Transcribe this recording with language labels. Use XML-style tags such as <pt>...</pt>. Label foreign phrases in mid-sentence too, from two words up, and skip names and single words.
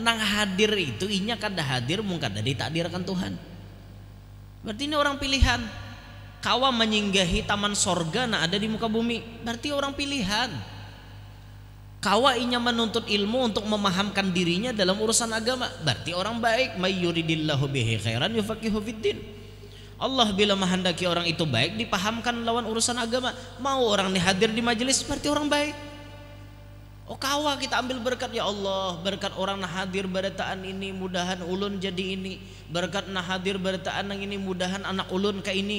<bjn>Nang hadir itu inya kada hadir mungkin kada ditakdirkan Tuhan. Berarti ini orang pilihan. Kawa menyinggahi taman sorga nah ada di muka bumi. Berarti orang pilihan. Kawa inya menuntut ilmu untuk memahamkan dirinya dalam urusan agama. Berarti orang baik.</bjn> <ar>من يرد الله به خيرا يفقهه في الدين.</ar> <bjn>Allah bila menghendaki orang itu baik dipahamkan lawan urusan agama. Mau orang ini hadir di majelis berarti orang baik. Oh kawa kita ambil berkat</bjn> <ar>يا الله,</ar> <bjn>berkat orang nah hadir berataan ini mudahan ulun jadi ini, berkat nah hadir berataan yang ini mudahan anak ulun ke ini.</bjn>